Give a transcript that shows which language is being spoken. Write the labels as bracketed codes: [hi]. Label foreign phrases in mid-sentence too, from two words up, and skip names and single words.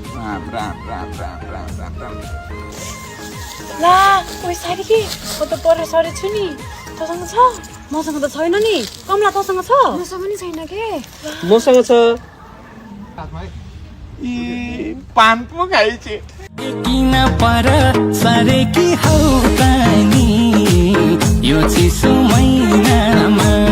[ne] राम, राम, राम, राम, राम, राम, राम। ला, ओइ सारी के, म त पर सरे छु नि। तँसँग छ? मसँग त छैन नि। कमला तँसँग छ? मसँग नि छैन के। मसँग छ। ई, पान पो खाइछे। किन पर सरेकी हौ त नि, यो चिसो महिनामा।